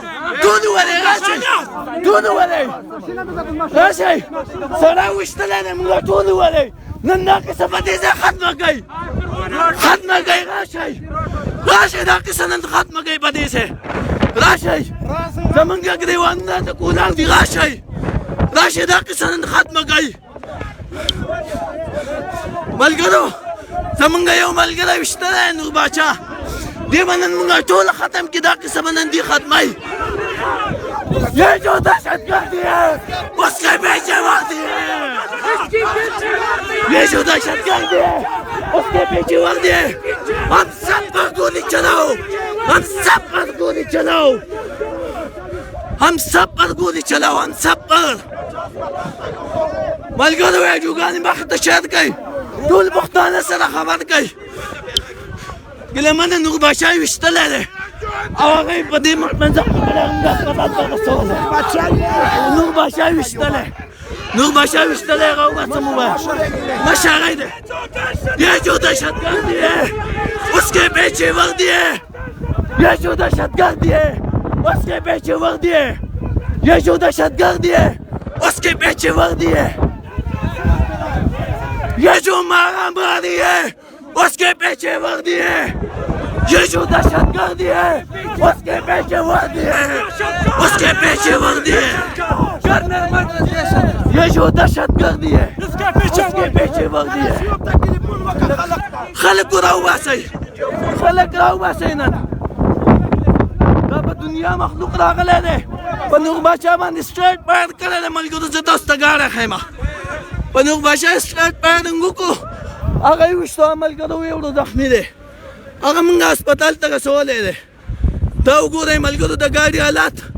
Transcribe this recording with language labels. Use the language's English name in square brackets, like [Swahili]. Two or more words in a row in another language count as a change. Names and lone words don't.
[Pashto] راشئ سړی ویشتلی دی موږ ټول وولئ نن دا کیسه په دې ځای ختمه کوئ راشئ دا کیسه نن ختمه کوئ په دې ځای راشئ زمونږ ګریوانونه ته کولاو دي راشئ دا کیسه نن ختمه کوئ ملګرو زمونږ یو ملګری ویشتلی نور باچا دی به نن مونږ ټول ختم کړي دا کیسه به نن دی ختموي [Urdu] یہ جو دہشتگردی ہے اس کے پیچھے وردی ہے یہ جو دہشتگردی ہے اس کے پیچھے وردی ہے ہم سب پر گولی چلاؤ ہم سب پر [Pashto] ملګرو ویډیوګانې مخې ته شیر کړئ ټول پښتانه سره خبر کړئ ګیلمنه نور باچا یې ویشتلی دی او هغه یې په دې منځ کې هسپتال ته رسولی نور باچا یې ویشتلی هغه وباسم ووایه مشرۍ دی [Urdu] یہ جو دہشتگردی ہے اس کے پیچھے وردی ہے یہ جو دہشتگردی ہے اس کے پیچھے وردی ہے یہ جو دہشتگردی ہے اس کے پیچھے وردی ہے یہ جو مارا ماری ہے اس کے پیچھے وردی ہے یہ جو دہشتگردی ہے اس کے پیچھے وردی ہے یہ جو دہشتگردی ہے اس کے پیچھے وردی ہے [Pashto] خلق راوباسئ نن دا په دنیا مخلوق راغلی دی په نور باچا باندې سټریټ فایر کړی دی ملګرو زه تاسو ته ګاډی ښیم په نور باچا یې سټریټ فایرینګ وکړو هغه یې ویشتو ملګرو یو زخمي دی هغه موږ هسپتال ته رسولی دی دا وګورئ ملګرو د ګاډي حالات